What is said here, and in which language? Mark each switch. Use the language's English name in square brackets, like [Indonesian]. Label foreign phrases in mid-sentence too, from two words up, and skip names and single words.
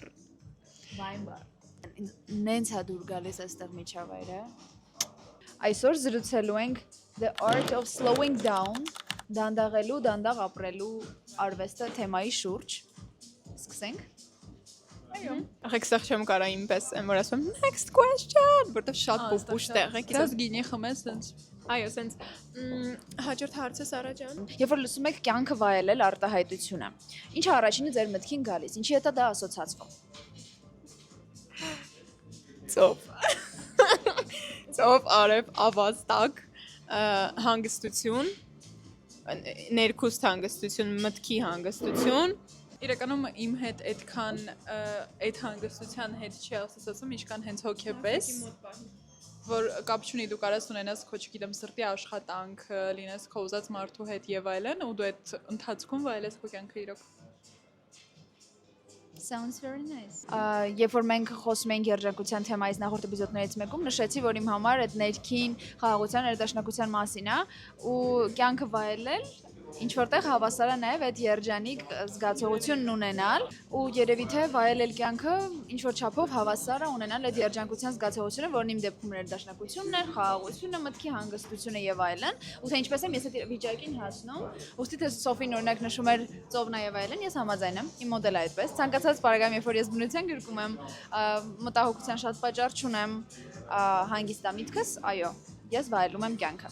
[Armenian] Wine Bar։ Նենց է դուր գալիս այստեղ միջավայրը։ Այսօր զրուցելու ենք The Art of Slowing Down, դանդաղելու, դանդաղ ապրելու արվեստը թեմայի շուրջ։ Սկսենք։ Ախեք ստեղ չեմ կարա ինպես, եմ որ ասում [English] next question, [Armenian] որտեվ շատ պուպուշ տեղ է։ Դες գինի խմես sense։ Այո, սենց հաջորդ հարցը Սարա ջան։ Երբ որ լսում եք կյանքը վայելել արտահայտությունը, ինչ է առաջինը ձեր մտքին գալիս, ինչի հետ է դա ասոցացվում։ Ծով։ Ծով, արև, ավազտակ, հանգստություն, ներքուստ հանգստություն, մտքի հանգստություն։ Իրականում իմ հետ այդքան այդ հանգստության հետ չի ասացում, ինչքան հենց հոգեպես, որ կապ չունի դու կարաս ունենաս քո չգիտեմ սրտի աշխատանք, լինես քո ուզած մարդու հետ եւ այլն, ու դու այդ ընթացքում վայելես քո կյանքը իրոք։ [English] Sounds very nice. [Armenian] Երբ որ մենք խոսում ենք երջանկության թեմայից նախորդ էպիզոդներից մեկում, նշեցի, որ իմ համար այդ ներքին խաղաղության, ներդաշնակության մասին է, ու կյանքը վայելել ինչ որտեղ հավասար է նաև այդ երջանիկ զգացողությունն ունենալ ու երևի թե վայելել կյանքը ինչ որ չափով հավասար է ունենալ այդ երջանկության զգացողությունը, որն իմ դեպքում ներդաշնակությունն էր, խաղաղությունը, մտքի հանգստությունը եւ այլն, ու թե ինչպես եմ ես այդ վիճակին հասնում, ուստի թե Սոֆին օրինակ նշում էր ծովնա եւ այլն, ես համաձայն եմ, իմ մոդելը այդպես, ցանկացած բարեկամ, երբ որ ես բնության գրկում եմ, մտահոգության շատ պատճառ չունեմ, հանգիստ է միտքս, այո, ես վայելում եմ կյանքը։